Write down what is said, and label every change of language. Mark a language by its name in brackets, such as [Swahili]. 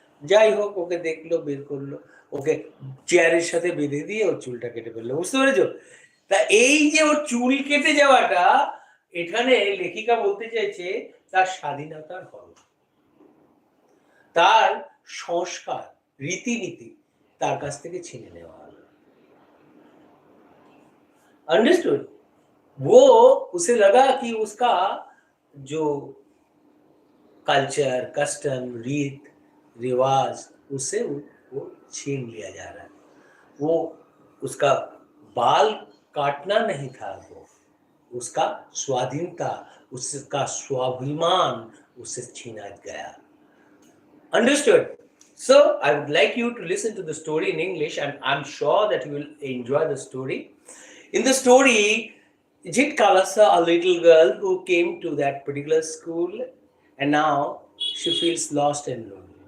[Bangla] যাই হোক, ওকে দেখলো, বের করলো, ওকে চেয়ারের সাথে বেঁধে দিয়ে ওর চুলটা কেটে ফেললো। বুঝতে পেরেছো? তা এই যে ওর চুল কেটে যাওয়াটা, এখানে লেখিকা বলতে চাইছে তার স্বাধীনতার হরণ, তার সংস্কার, রীতিনীতি তার কাছ থেকে ছিনে নেওয়া হলো। [English] Understood? [Hindi] वो उसे लगा कि उसका जो कल्चर, कस्टम, रीत रिवाज, उससे वो छीन लिया जा रहा है। वो उसका बाल काटना नहीं था, वो उसका स्वाधीनता, उसका स्वाभिमान उससे छीना गया। [English] Understood? So I would like you to listen to the story in English, and I'm sure that you will enjoy the story. In the story, Zitkala-sa, a little girl who came to that particular school, and now she feels lost and lonely.